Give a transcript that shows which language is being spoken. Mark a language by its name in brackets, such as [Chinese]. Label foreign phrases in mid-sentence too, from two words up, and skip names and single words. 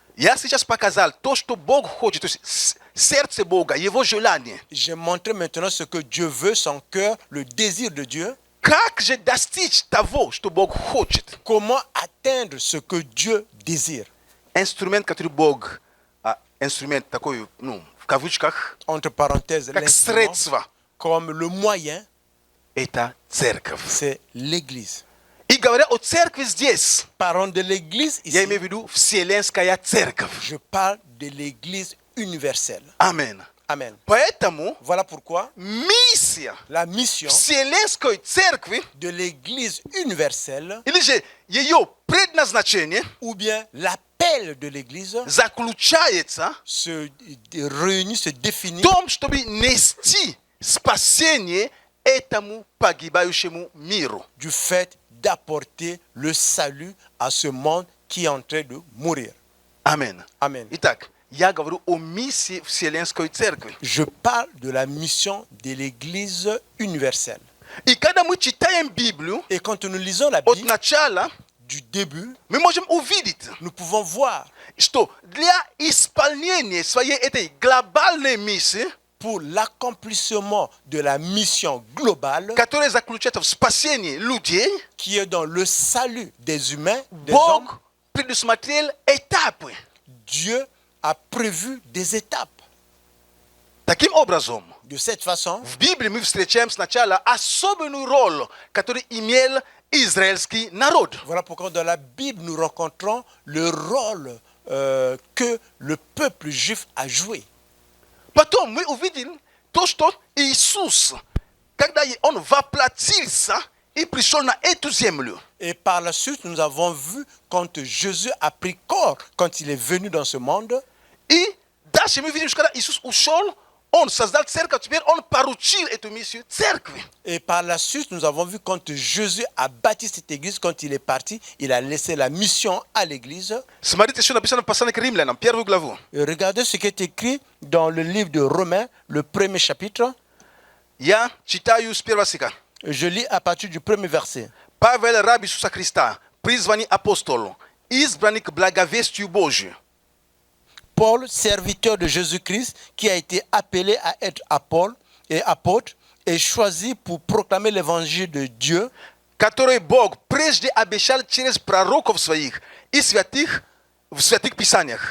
[Russian] Я сейчас показал то, что Бог хочет, то есть сердце Бога, Его желание. [French] J'ai montré maintenant ce que Dieu veut, son cœur, le désir de Dieu. [Russian] Как же достичь того, что Бог хочет? [French] Comment atteindre ce que Dieu désire? [Russian] Инструмент, который Бог, инструмент такой, ну, в кавычках, [French] Entre parenthèses, [Russian] как [French] l'instrument, [Russian] средство, [French] comme le moyen, [Russian] это церковь. [French] c'est l'Église. [Russian] И говоря о церкви здесь, [French] Parlons de l'Église [Russian] я [French] ici. [Russian] имею в виду Вселенская церковь. [French] Je parle de l'Église universelle. [Russian] Аминь. [French] Amen. [Russian] Поэтому [French] Voilà pourquoi [Russian] миссия [French] la mission [Russian] Вселенской церкви, [French] de l'Église universelle, [Russian] или же ее предназначение, [French] ou bien l'appel de l'Église, [Russian] заключается [French] se réunit, se définit [Russian] в том, чтобы нести спасение этому погибающему миру. [French] du fait d'apporter le salut à ce monde qui est en train de mourir. [Russian] Аминь. [French] Amen. [Russian] Итак, я говорю о миссии Вселенской церкви. [French] Je parle de la mission de l'Église universelle. [Russian] И когда мы читаем Библию [French] Et quand nous lisons la [Russian] от [French] Bible, [Russian] начала, [French] du début, [Russian] мы можем увидеть, [French] nous pouvons voir [Russian] что для исполнения своей этой глобальной миссии, [French] pour l'accomplissement de la mission globale [Russian] которая заключается в спасении людей, [French] qui est dans le salut des humains, des hommes, [Russian] Бог предусмотрел этапы. [French] Dieu a prévu des étapes. [Russian] Таким образом, [French] De cette façon, [Russian] в Библии мы встречаем сначала особенную роль, которую имел израильский народ. [French] voilà pourquoi dans la Bible nous rencontrons le rôle que le peuple juif a joué. [Russian] Потом мы увидели то, что Иисус, когда Он воплотил ça, и пришел на эту землю. [French] Et par la suite, nous avons vu quand Jésus a pris corps, quand il est venu dans ce monde. [Russian] И дальше мы видим, что когда Иисус ушел, Он создал церковь, теперь Он поручил эту миссию церкви. [French] Et par la suite, nous avons vu quand Jésus a bâti cette église, quand il est parti, il a laissé la mission à l'église. [Russian] Смотрите, что написано в послании к Римлянам, первую главу. [French] Et regardez ce qui est écrit dans le livre de Romains, le premier chapitre. [Russian] Я читаю с первого стиха. [French] Je lis à partir du premier verset. [Russian] Павел, раб Иисуса Христа, призванный апостолу, избранный к благовестию Божию. [French] Paul, serviteur de Jésus-Christ, qui a été appelé à être apôtre et choisi pour proclamer l'évangile de Dieu, [Russian] который Бог прежде обещал через пророков своих и святых в святых писаниях.